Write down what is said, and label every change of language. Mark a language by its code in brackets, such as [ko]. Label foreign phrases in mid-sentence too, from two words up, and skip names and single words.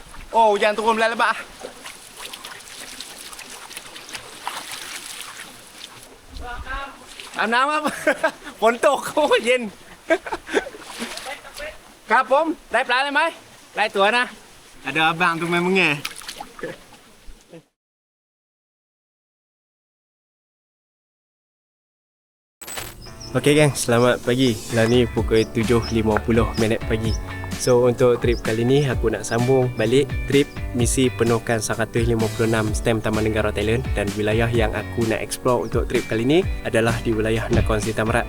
[ms] Oh, hujan turun lebat-lebat. [th] Alam น้ำครับ ฝนตกโอ้ยเย็น ครับผมได้ปลาเลยไหมได้ตัวนะ [ms] ada abang tu main mengeh. Okey gang, selamat pagi. Lah ni pukul 7.50 pagi. So untuk trip kali ni aku nak sambung balik trip misi penuhkan 156 stem Taman Negara Thailand, dan wilayah yang aku nak explore untuk trip kali ni adalah di wilayah Nakhon Si Thammarat.